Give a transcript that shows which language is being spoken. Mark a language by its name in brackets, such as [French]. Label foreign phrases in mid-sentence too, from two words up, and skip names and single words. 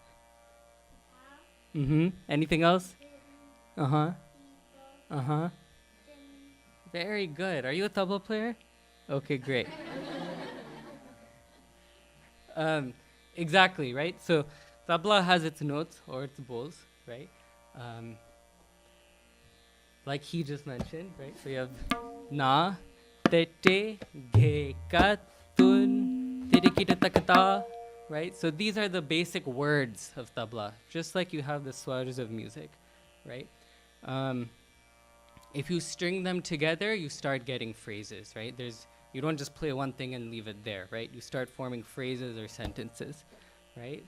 [English] Anything else? Very good. Are you a tabla player? Okay, great. Exactly, right? So tabla has its notes or its bowls, right? Like he just mentioned, right? So you have na, tete, ge, ka, tun, tirikita takata, right? So these are the basic words of tabla, just like you have the swars of music, right? If you string them together, you start getting phrases, right? You don't just play one thing and leave it there, right? You start forming phrases or sentences, right?